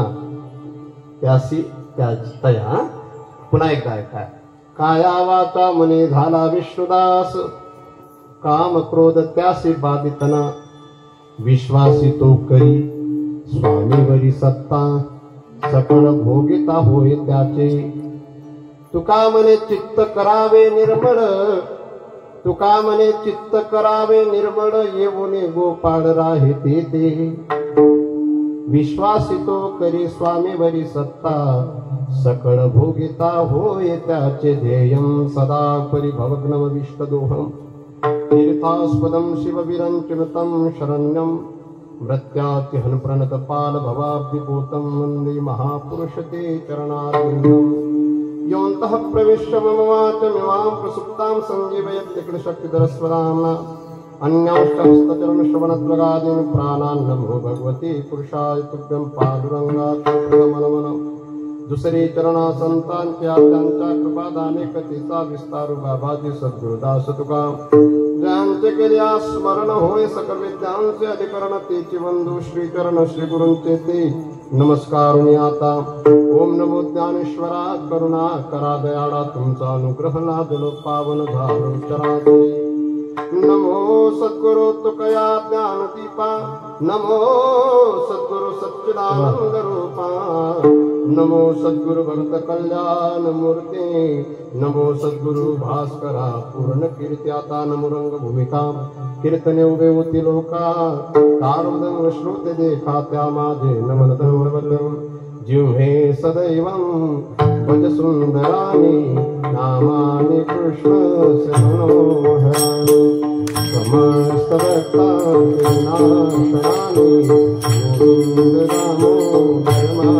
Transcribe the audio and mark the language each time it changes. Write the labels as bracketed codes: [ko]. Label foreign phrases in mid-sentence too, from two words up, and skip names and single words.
[mr] त्यासी तया पुन्हा एकदा ऐका काया वाचा मनी झाला विष्णुदास काम क्रोध त्यासी बाधितना विश्वासी तो करी स्वामीवरी सत्ता सकळ भोगिता होय त्याचे तुका मने चित्त करावे निर्मळ तुका मने चित्त करावे निर्मळ येऊने गोपाळ राहिते ते विश्वासितो करी स्वामीवरी सत्ता सकळ भोगिता होय त्याचे [sa] ध्येयं सदा परिभवग्नम विष्टदोहम तीर्थास्पदं शिवविरंचनुतं शरण्यं मृत्यातिहन प्रणतपाल भवाब्धिभूतं वन्दे महापुरुषते चरणारविन्दम् योऽन्तः प्रविश्य मम वाचमिमां प्रसुप्तां सञ्जीवयत्यखिलशक्तिधरस्वदाम्ना अन्यांश्चहस्तचरणश्रवणत्वगादीन् प्राणान् नमो भगवते पुरुषाय तुभ्यं [mr] पांडुरंगात् प्रथमनमन दुसरे चरणा संतांच्या त्यांच्या कृपादाने कथेचा विस्तार बाबाजी सद्गुरुदास तुका ज्यांचे केल्या स्मरण होय सकल विद्यांचे अधिकरण तेची बंधू श्रीचरण श्री गुरूंचे ते नमस्कारुणी आता ओम नमो ज्ञानेश्वरा करुणा करा दयाळा तुमचा अनुग्रह लादलो पावन झालो चराचे नमो सद्गुरु तुकया ज्ञान दीपा नमो सद्गुरु सच्चिदानंद रूपा नमो सद्गुरु भक्त कल्याण मूर्ती नमो सद्गुरु भास्करा पूर्ण कीर्त्याता नमो रंग भूमिका कीर्तने उभे होती लोका तारवदन श्रोते देखा त्या माझे नमन [sa] धर्मबद्धम जिव्हे सदैवं भज सुंदरानी नामानि कृष्ण शरणोहरानि समस्त भक्तांचे नाशनानि गोविंद दामोदर